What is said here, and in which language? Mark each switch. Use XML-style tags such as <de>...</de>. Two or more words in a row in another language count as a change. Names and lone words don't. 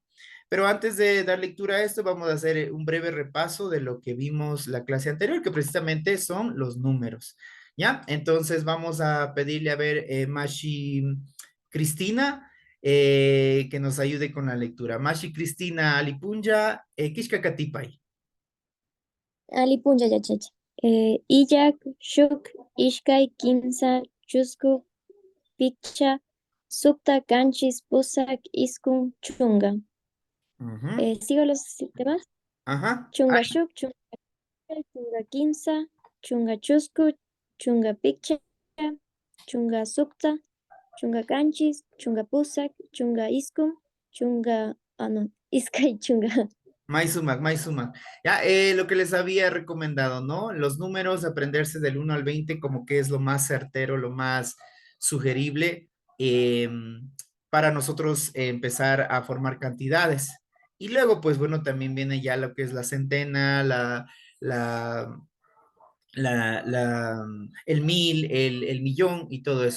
<es>Pero antes de dar lectura a esto, vamos a hacer un breve repaso de lo que vimos la clase anterior, que precisamente son los números. ¿Ya? Entonces vamos a pedirle a ver, Mashi Cristina, que nos ayude con la lectura.</es> <qu>Mashi Cristina Alipunja, Kishka Katipay. Alipunja yachacha. Illak, shuk, ishkay, kimsa, chusku, picha, sukta, kanchis, pusak, iskun, chunga. Ujú.</qu> <es>¿Sigo los demás? Ajá.</es> <qu>chunga shuk, chunga iskay, chunga kimsa, chunga chusku, chunga picha, chunga sukta, chunga kanchis, chunga pusak, chunga iskum, chunga, no, iskay chunga. Maisumac, Maisumac.</qu> <es>Ya, lo que les había recomendado, ¿no? Los números, aprenderse del 1 al 20 como que es lo más certero, lo más sugerible eh, para nosotros empezar a formar cantidades. Y luego, pues bueno, también viene ya lo que es la centena, la, el mil, el millón y todo eso.</es>